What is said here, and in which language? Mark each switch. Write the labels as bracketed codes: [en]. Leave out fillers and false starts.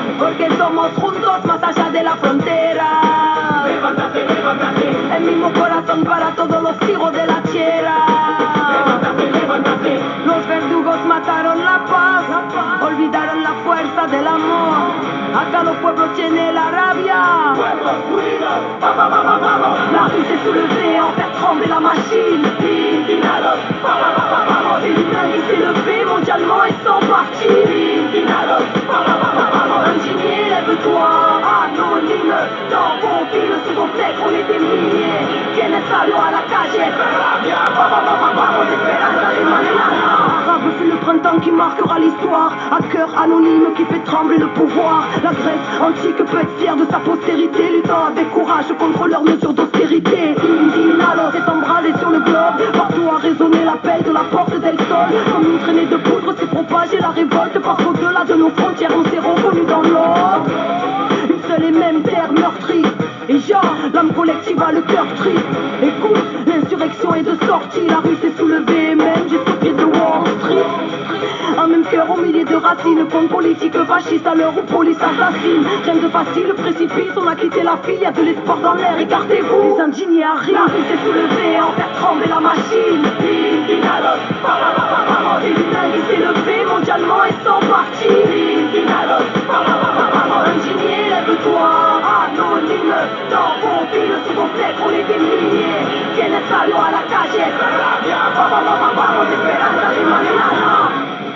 [es] Porque somos juntos más allá de la frontera. Levántate, levántate. El mismo corazón para todos los hijos de la tierra. Levántate, levántate. Los verdugos mataron la paz, olvidaron la fuerza del amor. Acá los pueblos tienen la rabia. Pueblos unidos, vamos. [fr] La rue s'est soulevée, en faire trembler la machine. [es] Indignados, vamos. [fr] Et l'humain qui s'est levé mondialement et sans parti. [es] Indignados, vamos. [fr] Indigné, lève-toi, anonyme. Dans vos villes, sous vos fenêtres, on est des milliers. [es] Tienes algo a la calle. Vamos, esperanza de mañana. [fr] Arabe, c'est le printemps qui marquera l'histoire. À cœur anonyme qui fait trembler le pouvoir. La Grèce antique peut être fière de sa postérité, luttant avec courage contre leurs mesures d'austérité. Indignados s'est embrasé sur le globe. Partout a résonné l'appel de la porte del sol. Comme une traînée de poudre s'est propagée la révolte. Parce qu'au-delà de nos frontières on s'est reconnus dans l'ordre. Une seule et même terre meurtrie. Et l'âme collective a le cœur triste. Écoute, l'insurrection est de sortie. La rue s'est soulevée, même jusqu'au pied de Wall Street. Un même cœur au milieu de racines. Compte politique fasciste à l'heure où police assassine. Rien de facile, précipice, on a quitté la file. Y'a de l'espoir dans l'air, écartez-vous. Les indignés arrivent. La rue s'est soulevée, en faire trembler la machine. [es] Indignados, vamos. [fr] Et l'humain qui s'est levé mondialement et sans parti. [es] Indignados, vamos. [fr] Indigné, lève-toi, anonyme. Dans vos villes, sous vos fenêtres, on est des milliers. [es] Tienes algo a la calle. Vamos, esperanza de mañana.